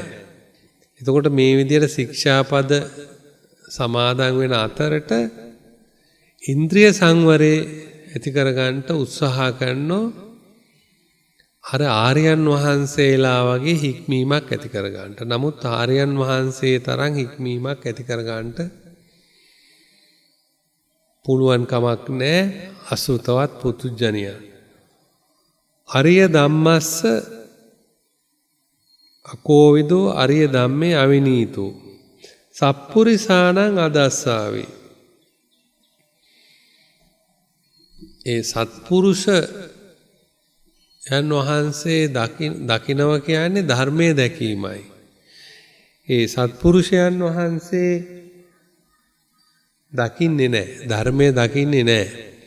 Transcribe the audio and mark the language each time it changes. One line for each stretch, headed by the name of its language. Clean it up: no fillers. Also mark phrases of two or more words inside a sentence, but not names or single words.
Sinhala: එතකොට මේ විදිහට ශික්ෂාපද සමාදන් වෙන අතරට ඉන්ද්‍රිය සංවරේ ඇති කරගන්න උත්සාහ කරනෝ අර ආර්යයන් වහන්සේලා වගේ හික්මීමක් ඇති කරගන්න. නමුත් ආර්යයන් වහන්සේ තරම් හික්මීමක් ඇති කරගන්න පුළුවන් කමක් නැහැ අසුතවත් පුතුජනියා.
Pali: අරිය ධම්මස්ස අකෝවිදෝ අරිය ධම්මේ අවිනීතෝ සප්පුරිසානං අදස්සාවි.
Sinhala: ඒ සත්පුරුෂ යන් වහන්සේ දකිනව කියන්නේ ධර්මයේ දැකීමයි. ඒ සත්පුරුෂයන් වහන්සේ දකින්නේ නැහැ, ධර්මයේ දකින්නේ නැහැ.